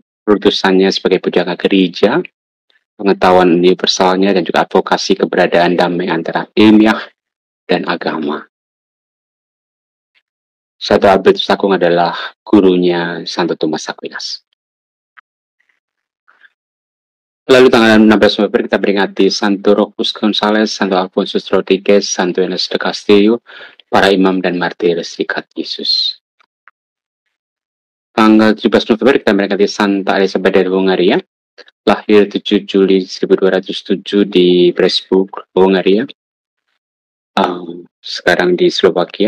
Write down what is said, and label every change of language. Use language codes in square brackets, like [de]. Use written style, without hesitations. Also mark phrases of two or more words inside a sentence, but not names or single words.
[id] Utusannya sebagai pujangga gereja, pengetahuan universalnya, dan juga advokasi keberadaan damai antara ilmiah dan agama. Santo Albertus Agung adalah gurunya Santo Thomas Aquinas. Lalu tanggal 16 November kita peringati Santo Rocus Gonzales, Santo Alfonso Rodriguez, Santo Ernest de Castillo, para imam dan martir Serikat Yesus. Tanggal 17 November kita peringati Santa Elisabeth dari Hungaria, lahir 7 Juli 1207 di Pressburg, Hungaria, sekarang di Slovakia.